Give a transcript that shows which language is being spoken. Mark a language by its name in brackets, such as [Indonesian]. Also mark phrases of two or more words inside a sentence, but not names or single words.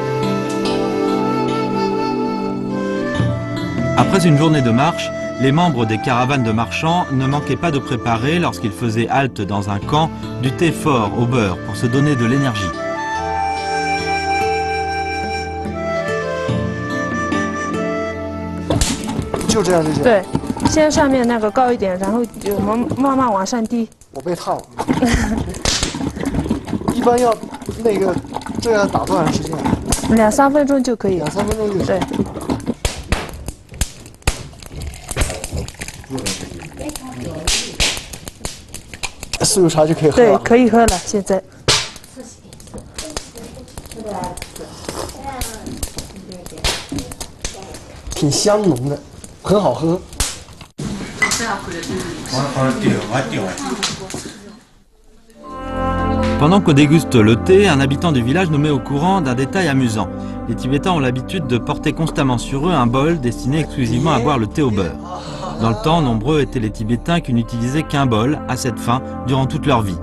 [French] Après une journée de marche, les membres des caravanes de marchands ne manquaient pas de préparer, lorsqu'ils faisaient halte dans un camp, du thé fort au beurre pour se donner de l'énergie. Ouais. [Chinese] 先上面那个高一点，然后就慢慢往上滴。我被烫了。一般要那个这样打多长时间？2-3分钟就可以。 2-3分钟就行。对。酥油茶就可以喝了。对，可以喝了，现在。挺香浓的，很好喝。 [French] Pendant qu'on déguste le thé, un habitant du village nous met au courant d'un détail amusant. Les Tibétains ont l'habitude de porter constamment sur eux un bol destiné exclusivement à boire le thé au beurre. Dans le temps, nombreux étaient les Tibétains qui n'utilisaient qu'un bol à cette fin durant toute leur vie.